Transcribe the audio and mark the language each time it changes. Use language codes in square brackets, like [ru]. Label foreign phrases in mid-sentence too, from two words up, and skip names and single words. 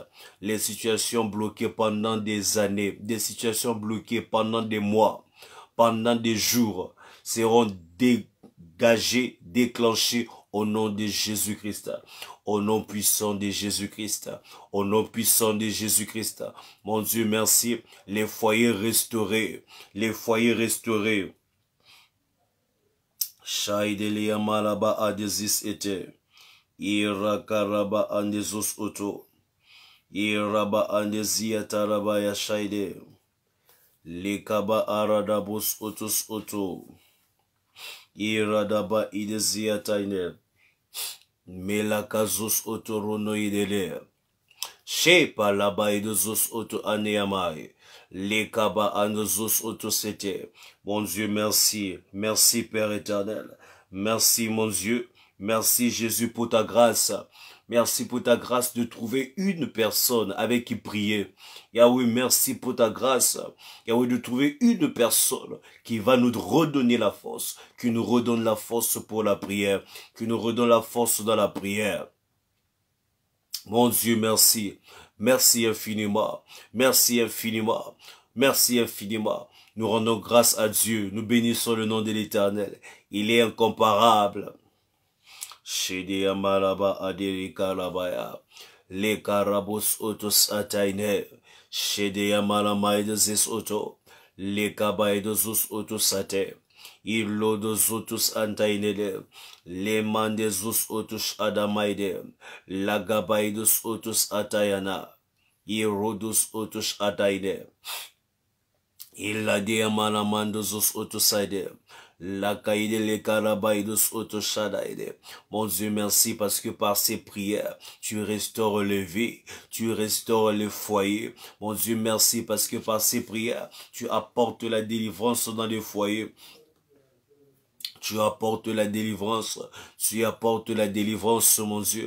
[fr] Les situations bloquées pendant des années, des situations bloquées pendant des mois, pendant des jours, seront dégagées, déclenchées au nom de Jésus-Christ. Au nom puissant de Jésus-Christ. Au nom puissant de Jésus-Christ. Mon Dieu, merci. Les foyers restaurés. Les foyers restaurés. Shaidelia malaba adezis ete. Irakaraba andezus oto. Iraba andezia taraba ya shaide. Lekaba aradabus otus oto. Iradaba idezia taine. Melakazus otoronoidele. Shepa laba idezos oto aneamai. Lekaba andezos oto sete. Mon Dieu, merci. Merci Père éternel. Merci mon Dieu. Merci Jésus pour ta grâce. Merci pour ta grâce de trouver une personne avec qui prier. Yahweh, merci pour ta grâce. Yahweh, de trouver une personne qui va nous redonner la force, qui nous redonne la force pour la prière, qui nous redonne la force dans la prière. Mon Dieu, merci. Merci infiniment. Merci infiniment. Merci infiniment. Nous rendons grâce à Dieu. Nous bénissons le nom de l'Éternel. Il est incomparable. Shede amalaba aderika labaya. Le karabos otos ataine. Shede amalamaydes oto. Le kabaydos otos ate. Ilodos otos antainede. Le mandezus otos adamaide. La gabaydos otos atayana. Irodos otos ataide. Ilade amalamandos otos aide. La caïde les carabaïdos autoshadaïde. Mon Dieu, merci parce que par ces prières, tu restaures les vies, tu restaures les foyers. Mon Dieu, merci parce que par ces prières, tu apportes la délivrance dans les foyers. Tu apportes la délivrance, mon Dieu.